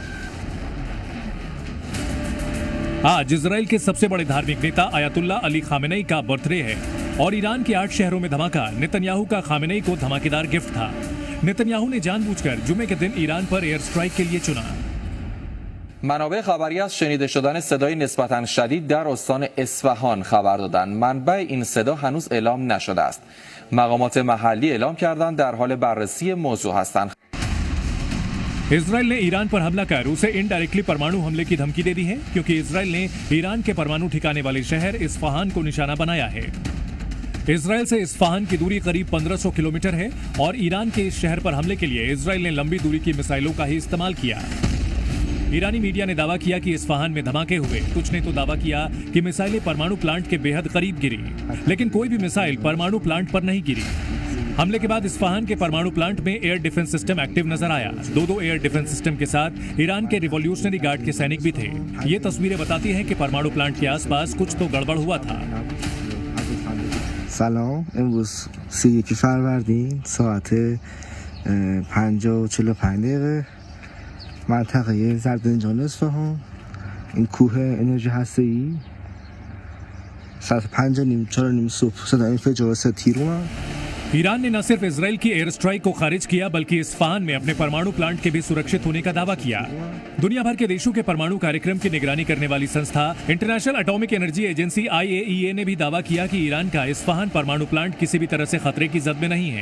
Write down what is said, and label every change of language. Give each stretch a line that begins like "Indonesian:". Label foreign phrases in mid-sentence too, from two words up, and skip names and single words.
Hindi: आज इजराइल के सबसे बड़े धार्मिक नेता अयातुल्ला अली खामेनेई का बर्थडे है और ईरान के 8 शहरों में धमाका नेतन्याहू का खामेनेई को धमाकेदार गिफ्ट था। नेतन्याहू ने जानबूझकर जुमे के दिन ईरान पर
English: air strike
Hindi: के लिए चुना।
Persian: منابع خبری از شنیده شدن صدای نسبتاً شدید در استان اصفهان خبر دادند. منبع این صدا هنوز اعلام نشده است. مقامات محلی اعلام کردند در حال بررسی موضوع هستند.
Hindi: इजराइल ने ईरान पर हमला कर उसे इनडायरेक्टली परमाणु हमले की धमकी दे दी है, क्योंकि इजराइल ने ईरान के परमाणु ठिकाने वाले शहर इस्फहान को निशाना बनाया है। इजराइल से इस्फहान की दूरी करीब 1500 किलोमीटर है और ईरान के इस शहर पर हमले के लिए इजराइल ने लंबी दूरी की मिसाइलों का ही इस्तेमाल किया। ईरानी मीडिया ने दावा किया कि इस्फहान में धमाके हुए। कुछ ने तो दावा किया कि मिसाइलें परमाणु प्लांट के बेहद करीब गिरी, लेकिन कोई भी मिसाइल परमाणु प्लांट पर नहीं गिरी। हमले के बाद इस्फहान के परमाणु प्लांट में
English: air defense system active
Hindi: नजर आया। दो
English: air defense system
Hindi: के साथ ईरान के रिवॉल्यूशनरी गार्ड के सैनिक भी थे। ये तस्वीरें बताती हैं कि परमाणु प्लांट के आसपास कुछ तो गड़बड़ हुआ था।
Persian: سلام، امروز 31 فروردین ساعت 5:45 منطقه زردنجان اصفهان، این کوه انرژی هسته‌ای ساعت 5:45 صبح صدای انفجار से تیر اومد।
Hindi: ईरान ने न सिर्फ इजराइल की
English: air strike
Hindi: को खारिज किया, बल्कि इस्फहान में अपने परमाणु प्लांट के भी सुरक्षित होने का दावा किया। दुनिया भर के देशों के परमाणु कार्यक्रम की निगरानी करने वाली संस्था इंटरनेशनल एटॉमिक एनर्जी एजेंसी IAEA ने भी दावा किया कि ईरान का इस्फहान परमाणु प्लांट किसी भी तरह से खतरे की जद में नहीं है।